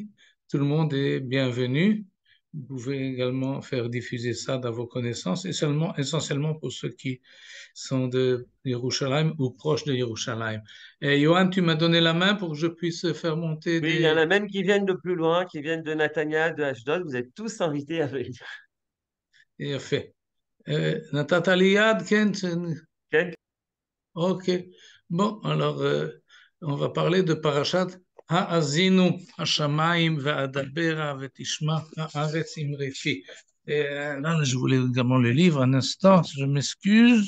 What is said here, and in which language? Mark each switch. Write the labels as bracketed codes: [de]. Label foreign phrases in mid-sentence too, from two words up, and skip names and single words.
[fr] Tout le monde est bienvenu. Vous pouvez également faire diffuser ça dans vos connaissances, et essentiellement pour ceux qui sont de Yerushalayim ou proches de Yerushalayim. Et Johan, tu m'as donné la main pour que je puisse faire monter Oui, il y en des... a même qui viennent de plus loin, qui viennent de Natania, de Ashdod. Vous êtes tous invités à venir. Et fait. [he] נתת לי יד, כן? [fr] Ok. Ok. Bon, alors, on va parler de [he] פרשת האזינו, השמים, ואדברה, ותשמע, הארץ אמרי פי. [fr] Et là, je voulais également le livre, un instant, je m'excuse.